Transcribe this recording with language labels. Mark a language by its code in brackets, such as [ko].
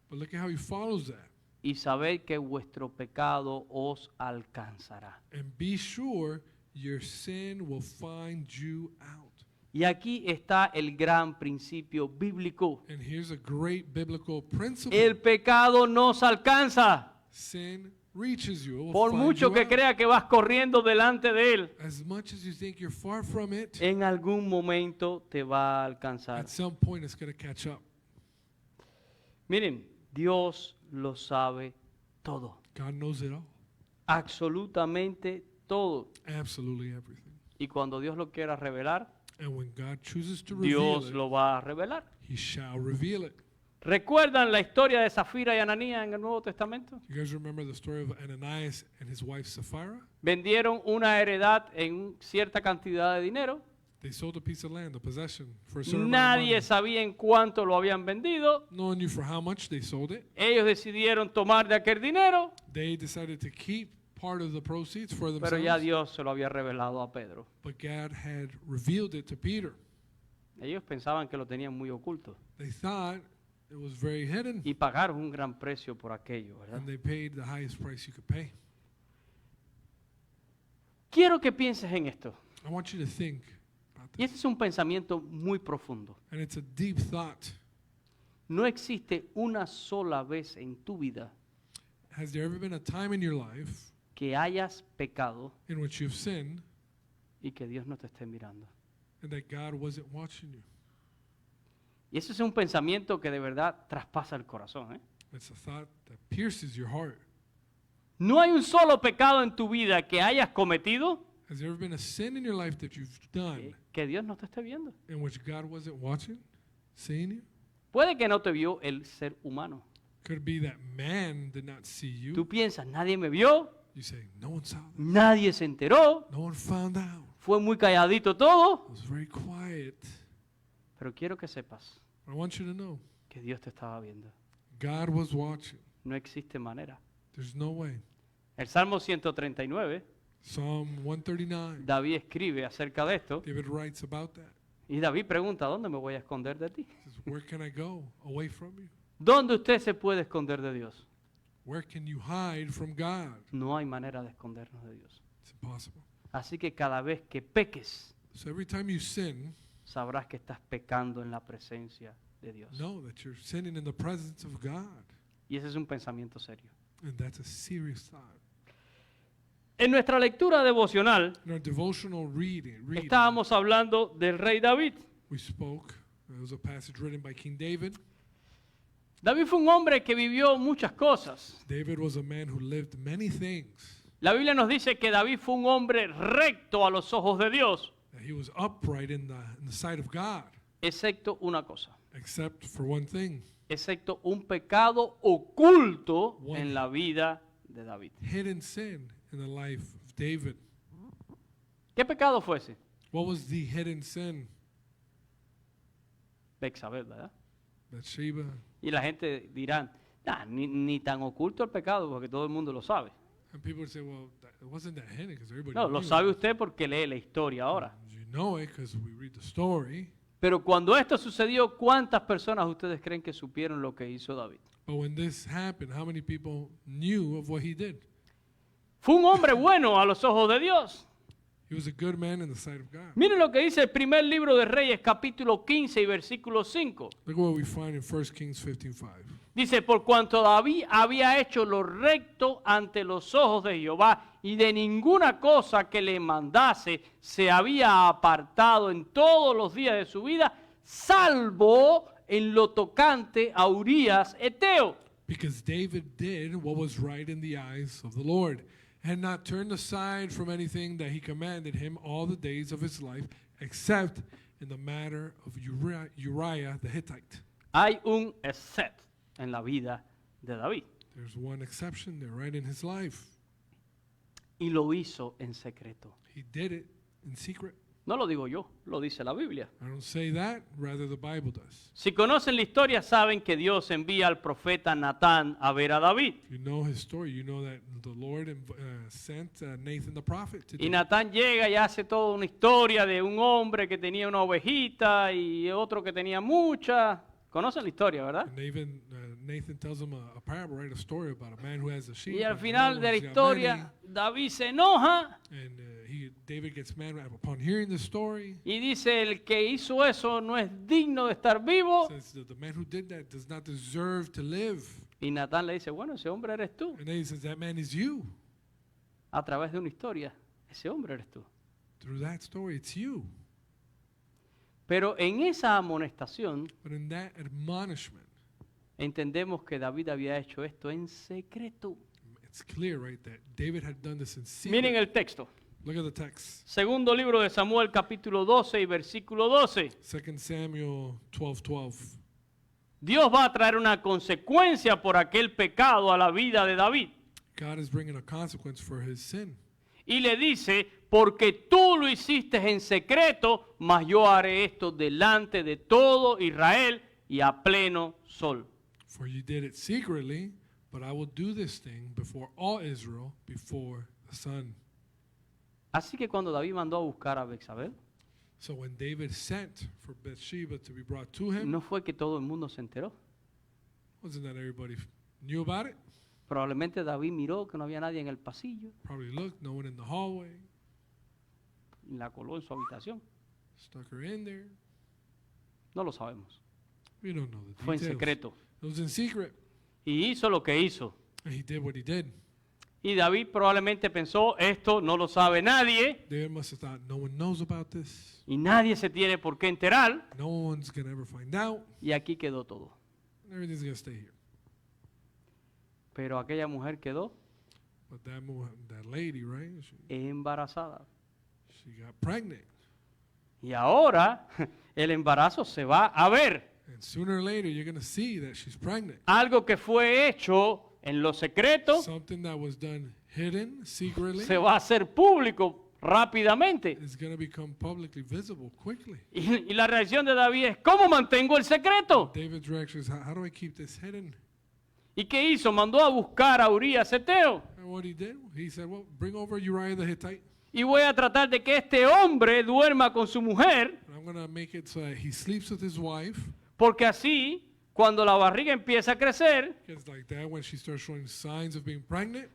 [en] But look at how he follows that. [es] Y sabed que vuestro pecado os alcanzará. [en] And be sure your sin will find you out. [es] Y aquí está el gran principio bíblico. [en] And here's a great biblical principle. [es] El pecado nos alcanza. [en] Sin reaches you. It will [es] Por [en] find [es] mucho [en] you [es] que [en] out. [es] crea que vas corriendo delante de él, [en] As much as you think you're far from it, [es] en algún momento te va a alcanzar. [en] at some point it's going to catch up. [es] Miren, Dios lo sabe todo. [en] God knows it all. [es] Absolutamente todo. [en] Absolutely everything. [es] Y cuando Dios lo quiera revelar, [en] And when God chooses to reveal [es] Dios [en] it, [es] lo va a revelar. [en] He shall reveal it. [es] ¿Recuerdan la historia de Zafira y Ananías en el Nuevo Testamento? [en] You guys remember the story of Ananias and his wife Sapphira? [es] Vendieron una heredad en cierta cantidad de dinero. [en] They sold a piece of land, a possession, for a certain amount of [es] Nadie [en] money. [es] sabía en cuánto lo habían vendido. [en] No one knew for how much they sold it. [es] Ellos decidieron tomar de aquel dinero, [en] They decided to keep part of the proceeds for [es] pero ya [en] themselves, [es] Dios se lo había revelado a Pedro. [en] but God had revealed it to Peter. [es] Ellos pensaban que lo tenían muy oculto. [en] They thought It was very hidden, [es] y pagaron un gran precio por aquello, ¿verdad? [en] and they paid the highest price you could pay. [es] Quiero que pienses en esto. [en] I want you to think about [es] Y [en] this. [es] este es un pensamiento muy profundo. [en] And it's a deep thought. [es] No existe una sola vez en tu vida [en] Has there ever been a time in your life [es] que hayas pecado [en] in which you've sinned [es] y que Dios no te esté mirando. [en] and that God wasn't watching you? [es] Y eso es un pensamiento que de verdad traspasa el corazón, ¿eh? [en] It's a thought that pierces your heart. [es] No hay un solo pecado en tu vida que hayas cometido [en] Has there ever been a sin in your life that you've done [es] que Dios no te esté viendo. [en] in which God wasn't watching, seeing you? [es] Puede que no te vio el ser humano. [en] Could it be that man did not see you? [es] Tú piensas, nadie me vio, [en] You say, no one saw this. [es] nadie se enteró, [en] No one found out. [es] fue muy calladito todo. [en] It was very quiet. [es] Pero quiero que sepas [en] I want you to know, [es] que Dios te estaba viendo. [en] God was watching. [es] No existe manera. [en] There's no way. [es] El Salmo 139, [en] Psalm 139, [es] David escribe acerca de esto. [en] David writes about that. [es] Y David pregunta, ¿dónde me voy a esconder de ti? [en] He says, where can I go away from you? [es] ¿Dónde usted se puede esconder de Dios? [en] Where can you hide from God? [es] No hay manera de escondernos de Dios. [en] It's impossible. [es] Así que cada vez que peques, [en] So every time you sin, [es] sabrás que estás pecando en la presencia de Dios. [en] know that you're sinning in the presence of God. [es] Y ese es un pensamiento serio. [en] And that's a serious thought. [es] En nuestra lectura devocional, [en] In our devotional reading, [es] estábamos hablando del rey David. [en] we spoke. It was a passage written by King David. [es] David fue un hombre que vivió muchas cosas. [en] David was a man who lived many things. [es] La Biblia nos dice que David fue un hombre recto a los ojos de Dios, [en] That he was upright in the sight of God, [es] excepto una cosa, [en] except for one thing. [es] excepto un pecado oculto [en] One. [es] en la vida de David. [en] Hidden sin in the life of David. [es] ¿Qué pecado fue ese? [en] What was the hidden sin? [es] Bexabé, ¿verdad? [en] Bathsheba. [es] Y la gente dirá, "Nah, ni tan oculto el pecado porque todo el mundo lo sabe." [en] And people would say, well, it wasn't that hidden because everybody [es] No, lo [en] knew [es] sabe [en] it. [es] usted porque lee la historia ahora. [en] You know it because we read the story. [es] Pero cuando esto sucedió, ¿cuántas personas ustedes creen que supieron lo que hizo David? [en] But when this happened, how many people knew of what he did? [es] Fue un hombre bueno a los ojos de Dios. [en] He was a good man in the sight of God. [es] Miren lo que dice el primer libro de Reyes, capítulo 15 y versículo 5. [en] Look what we find in 1 Kings 15:5. [es] Dice, por cuanto David había hecho lo recto ante los ojos de Jehová y de ninguna cosa que le mandase se había apartado en todos los días de su vida, salvo en lo tocante a Urías Eteo. [en] Because David did what was right in the eyes of the Lord, and not turned aside from anything that he commanded him all the days of his life, except in the matter of Uriah the Hittite. [es] Hay un except en la vida de David. [en] There's one exception there, right in his life. [es] Y lo hizo en secreto. [en] He did it in secret. [es] No lo digo yo, lo dice la Biblia. [en] I don't say that, rather the Bible does. [es] Si conocen la historia, saben que Dios envía al profeta Natán a ver a David. [en] If you know his story, you know that the Lord sent Nathan the prophet to [es] Y [en] do [es] Natán llega y hace toda una historia de un hombre que tenía una ovejita y otro que tenía muchas. Conocen la historia, ¿verdad? [en] And Nathan tells him a parable, right? A story about a man who has a sheep. [es] Y al [en] and [es] final [en] another [es] de la [en] one's got [es] historia, David se enoja [en] many. And David gets mad upon hearing the story. [es] y dice, el que hizo eso no es digno de estar vivo. [en] Says that the man who did that does not deserve to live. [es] Y Natán le dice, bueno, ese hombre eres tú. [en] And then he says, that man is you. [es] A través de una historia, ese hombre eres tú. [en] Through that story, it's you. [es] Pero en esa amonestación [en] But in that admonishment, [es] entendemos que David había hecho esto en secreto. [en] it's clear, right, that David had done this in secret. [es] Miren el texto. [en] Look at the text. [es] Segundo libro de Samuel, capítulo 12 y versículo 12. [en] 2 Samuel 12:12. [es] Dios va a traer una consecuencia por aquel pecado a la vida de David. [en] God is bringing a consequence for his sin. [es] Y le dice, porque tú lo hiciste en secreto, mas yo haré esto delante de todo Israel y a pleno sol. [en] For you did it secretly, but I will do this thing before all Israel, before the sun. [es] Así que cuando David mandó a buscar a Bexabé, [en] So when David sent for Bathsheba to be brought to him, [es] no fue que todo el mundo se enteró. [en] Wasn't that everybody knew about it? [es] Probablemente David miró que no había nadie en el pasillo [en] Probably looked, no one in the hallway. [es] y la coló en su habitación. [en] Stuck her in there. [es] No lo sabemos. [en] We don't know the [es] Fue en [en] details. [es] secreto. [en] It was in secret. [es] Y hizo lo que hizo. [en] And he did what he did. [es] Y David probablemente pensó, esto no lo sabe nadie [en] David must have thought, no one knows about this. [es] y nadie se tiene por qué enterar. [en] No one's going to ever find out. [es] Y aquí quedó todo. [en] Everything's going to stay here. [es] Pero aquella mujer quedó [en] But that lady, right? [es] embarazada. [en] She got pregnant. [es] Y ahora el embarazo se va a ver. [en] And sooner or later, you're going to see that she's pregnant. [es] Algo que fue hecho en lo secreto [en] Something that was done hidden, secretly, [es] se va a hacer público rápidamente. [en] is going to become publicly visible quickly. [es] Y la reacción de David es, ¿cómo mantengo el secreto? [en] David's reaction is, how do I keep this hidden? [es] ¿Y qué hizo? Mandó a buscar a Urías Eteo. [en] And what he did, he said, well, bring over Uriah the Hittite. [es] Y voy a tratar de que este hombre duerma con su mujer, [en] And I'm going to make it so that he sleeps with his wife. [es] porque así, cuando la barriga empieza a crecer, [en] It's like that when she starts showing signs of being pregnant.